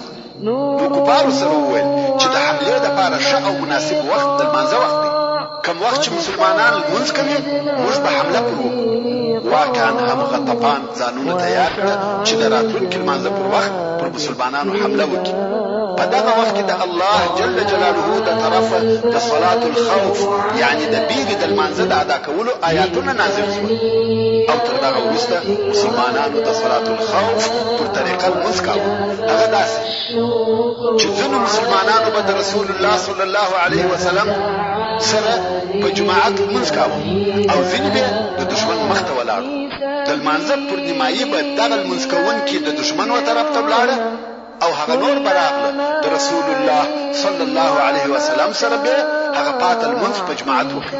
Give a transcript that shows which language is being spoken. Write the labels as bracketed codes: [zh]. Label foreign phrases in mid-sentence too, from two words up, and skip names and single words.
[ps] نو کفارو سره وویل چې د حملې دپاره ښه او مناسب وخت د لمانځه وخت دی. کم وخت چې مسلمانان لمونځ کوي موږ به حمله پر وکړو. واقعا هم غطفان ځانونه تیار کړه چې د راتلونکي لمانځه پر وخت پر مسلمانانو حمله وکړي. په دغه وخت کې د [ar] الله جل جلاله [ps] د طرفه د [ar] صلاة الخوف [ps] یعنی د بیرې د لمانځه د ادا کولو آیاتونه نازل شول او تر دغه وروسته مسلمانانو د [ar] صلاة الخوف [ps] پر طریقه لمونځ کاوه. هغه داسې چې ځینو مسلمانانو به د [ar] رسول الله صلی الله علیه وسلم [ps] سره په جماعت لمونځ کاوه او ځینې به د دشمن مخ ته ولاړو. د لمانځه پر نیمایي به دغه لمونځ کوونکي د دشمن و طرف ته ولاړه او هغه نور به راغله د [ar] رسول الله صلی الله علیه وسلم [ps] سره بیا هغه پاته لمونځ په جماعت وکړي.